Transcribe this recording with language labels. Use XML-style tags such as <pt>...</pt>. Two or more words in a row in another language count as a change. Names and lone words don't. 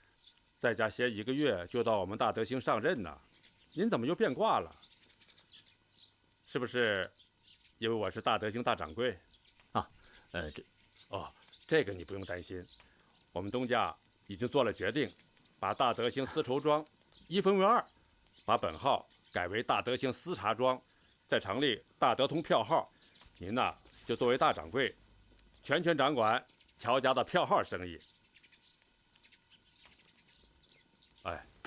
<zh>在家歇1个月就到我们大德兴上任呢，您怎么又变卦了？是不是因为我是大德兴大掌柜？啊，这个你不用担心，我们东家已经做了决定，把大德兴絲綢莊一分為二，把本號改為大德興絲茶莊，再成立大德通票號。您呢，就作為大掌櫃，全權掌管喬家的票號生意。哎，</zh>